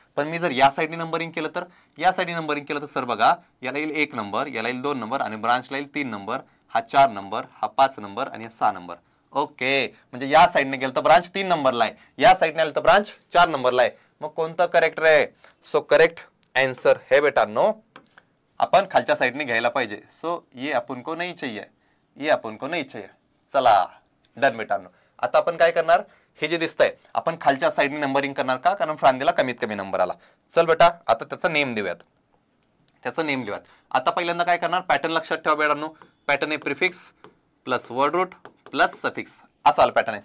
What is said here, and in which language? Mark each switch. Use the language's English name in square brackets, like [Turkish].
[Marathi] पण मी जर या साईडने नंबरिंग केलं तर, या साईडने नंबरिंग केलं तर सर बघा, याला येईल 1 नंबर, याला येईल 2 नंबर आणि ब्रांचला येईल 3 नंबर, हा 4 नंबर, हा 5 नंबर आणि हा 6 नंबर. ओके, म्हणजे या साईडने गेलं तर ब्रांच 3 नंबरला आहे, या साईडने आलं तर ब्रांच 4 नंबरला आहे. मग कोणतं करेक्ट आहे? [Hindi] सो करेक्ट आंसर है [Marathi] बेटानो, अपन खालच्या साईडने घ्यायला पाहिजे. [Hindi] सो ये अपन को नहीं चाहिए, ये अपन को नहीं चाहिए. [Marathi] चला डन बेटानो. आता आपण काय करणार? हे जे दिसतंय आपण खालच्या साईडने नंबरिंग करणार का? कारण फांदीला कमीत कमी नंबर आला. चल बेटा आता त्याचा नेम देऊयात, त्याचा नेम लिहूयात. आता पहिल्यांदा काय करणार? पॅटर्न लक्षात ठेवा बेटानो. पॅटर्न आहे prefix plus word route plus suffix, असा आला पॅटर्न आहे.